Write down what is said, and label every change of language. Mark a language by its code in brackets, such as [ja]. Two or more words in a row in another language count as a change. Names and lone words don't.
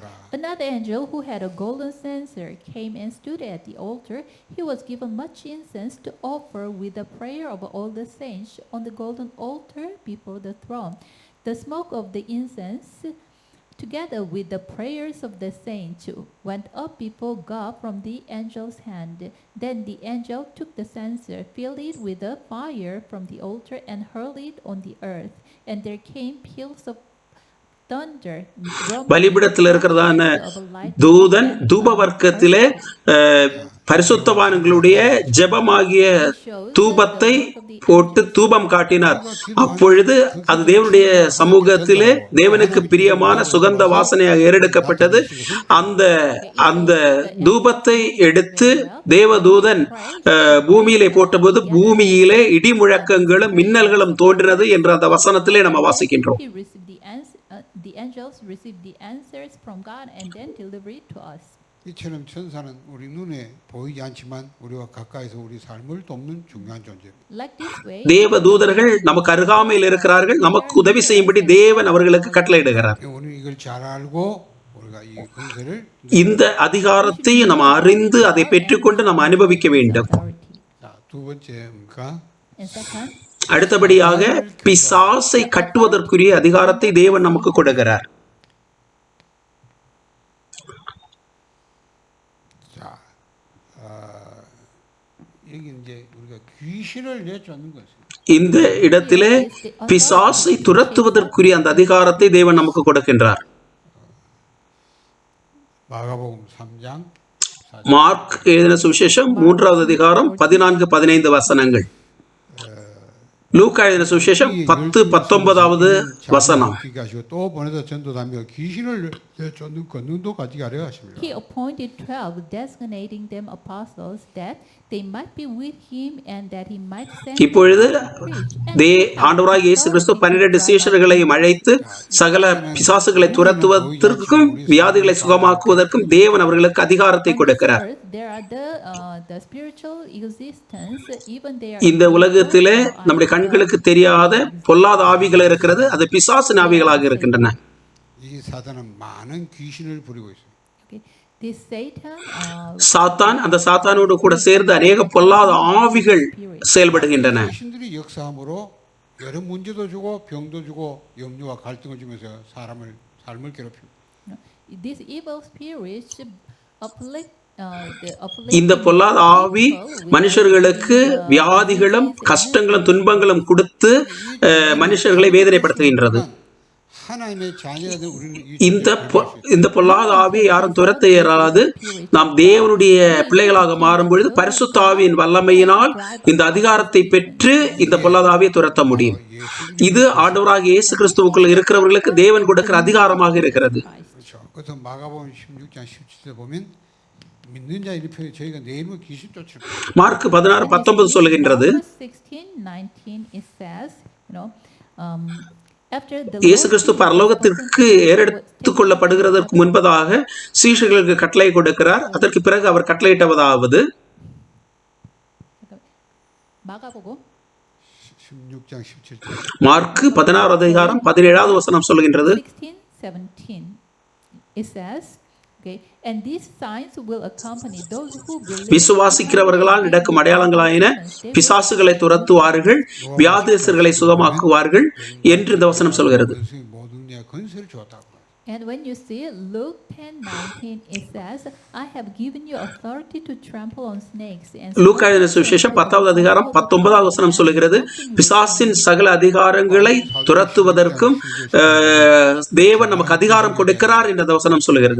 [en] Another angel who had a golden censer came and stood at the altar. He was given much incense to offer with the prayer of all the saints on the golden altar before the throne. The smoke of the incense, together with the prayers of the saints, went up before God from the angel's hand. Then the angel took the censer, filled it with the fire from the altar, and hurled it on the earth. And there came peals of thunder. [ta] பலிபீடத்தில் இருக்கிறதான தூதன் தூப வர்க்கத்திலே பரிசுத்தவான்களுடைய ஜெபமாகிய தூபத்தை போட்டு தூபம் காட்டினார். அப்பொழுது அது தேவனுடைய சமூகத்திலே தேவனுக்கு பிரியமான சுகந்த வாசனையாக ஏறெடுக்கப்பட்டது. அந்த தூபத்தை எடுத்து தேவதூதன் பூமியிலே போட்டபோது பூமியிலே இடி முழக்கங்களும் மின்னல்களும் தோன்றினது என்று அந்த வசனத்திலே நம்ம வாசிக்கின்றோம். [en] The angels received the answers from God and then delivered it to us. [ko] 이처럼 천사는 우리 눈에 보이지 않지만 우리와 가까이서 우리 삶을 돕는 중요한 존재입니다. [en] Like this way, [ta] தேவ தூதர்கள் நமக்கு அருகாமையில் இருக்கிறார்கள். நமக்கு உதவி செய்யும்படி தேவன் அவர்களுக்கு கட்டளையிடுகிறார். [ko] 우리 이걸 잘 알고 우리가 이 권세를 [ta] இந்த அதிகாரத்தை நாம் அறிந்து அதை பெற்றுக்கொண்டு நாம் அனுபவிக்க வேண்டும். [ko] 자, 두 번째입니까? [en] and second, [ta] அடுத்தபடியாக பிசாசை கட்டுவதற்குரிய அதிகாரத்தை தேவன் நமக்கு கொடுக்கிறார். [ko] 자, 여기 이제 우리가 귀신을 내쫓는 것입니다. [ta] இந்த இடத்திலே பிசாசை துரத்துவதற்குரிய அந்த அதிகாரத்தை தேவன் நமக்கு கொடுக்கின்றார். [ko] 마가복음 3장 [ta] மார்க் எழுதின சுவிசேஷம் 3வது அதிகாரம் 14-15 வசனங்கள். லூக்கா எழுதின சுவிசேஷம் 10:19 வசனம். [ko] 기게 하시고 또 보내서 전도다며 귀신을 내쫓는 권능도 가지게 하려 하십니다. [en] He appointed 12, designating them apostles, that they might be with him and that he might send [ta] இப்பொழுது [en] them to preach and [ta] ஆண்டவராகிய இயேசு கிறிஸ்து 12 சீஷர்களையும் அழைத்து சகல பிசாசுகளை துரத்துவதற்கும் வியாதிகளை சுகமாக்குவதற்கும் தேவன் அவர்களுக்கு அதிகாரத்தை கொடுக்கிறார். [en] There are the spiritual existence, even they are [ta] இந்த உலகத்திலே நம்முடைய கண்களுக்கு தெரியாத பொல்லாத ஆவிகள் இருக்கிறது. அது பிசாசின் ஆவிகளாக இருக்கின்றன. [ko] 이 사단은 많은 귀신을 부리고 있습니다. [en] Okay. This Satan, [ta] சாத்தான், அந்த சாத்தானோடு கூட சேர்ந்து அநேக பொல்லாத ஆவிகள் செயல்படுகின்றன. [ko] 귀신들이 역사함으로 여러 문제도 주고 병도 주고 염려와 갈등을 주면서 삶을 괴롭힙니다. [en] these evil spirits afflict [ta] இந்த பொல்லாத ஆவி மனுஷர்களுக்கு வியாதிகளும் கஷ்டங்களும் துன்பங்களும் கொடுத்து மனுஷர்களை வேதனைப்படுத்துகின்றது. [ko] 하나님의 자녀가 된 우리는 [ta] இந்த பொல்லாத ஆவியை யாரும் துரத்த இயலாது. நாம் தேவனுடைய பிள்ளைகளாக மாறும் பொழுது பரிசுத்த ஆவியின் வல்லமையினால் இந்த அதிகாரத்தை பெற்று இந்த பொல்லாத ஆவியை துரத்த முடியும். இது ஆண்டவராகிய இயேசு கிறிஸ்துவுக்குள் இருக்கிறவர்களுக்கு தேவன் கொடுக்கிற அதிகாரமாக இருக்கிறது. [ko] 그렇죠. 그래서 마가복음 16장 17절 보면 믿는 자 이렇게 저희가 내 이름으로 귀신 쫓을 거예요. [ta] மார்க் 16:19 சொல்லுகின்றது. [en] 16:19 it says, [ta] இயேசு கிறிஸ்து பரலோகத்திற்கு ஏறெடுத்துக் கொள்ளப்படுகிறதற்கு முன்பதாக சீஷர்களுக்கு கட்டளை கொடுக்கிறார். அதற்கு பிறகு அவர் கட்டளையிட்டதாவது மார்க் 16:17 வசனம் சொல்லுகின்றது. விசுவாசிக்கிறவர்களால் நடக்கும் அடையாளங்களாயின பிசாசுகளை துரத்துவார்கள், வியாதியஸ்தர்களை சுகமாக்குவார்கள் என்று இந்த வசனம் சொல்கிறது. [en] And when you see Luke 10:19, it says, I have given you authority to trample on snakes. [ta] லூக்கா எழுதின சுவிசேஷம் 10வது அதிகாரம் 19வது வசனம் சொல்லுகிறது, பிசாசின் சகல அதிகாரங்களை துரத்துவதற்கும் தேவன் நமக்கு அதிகாரம் கொடுக்கிறார் என்ற வசனம் சொல்லுகிறது.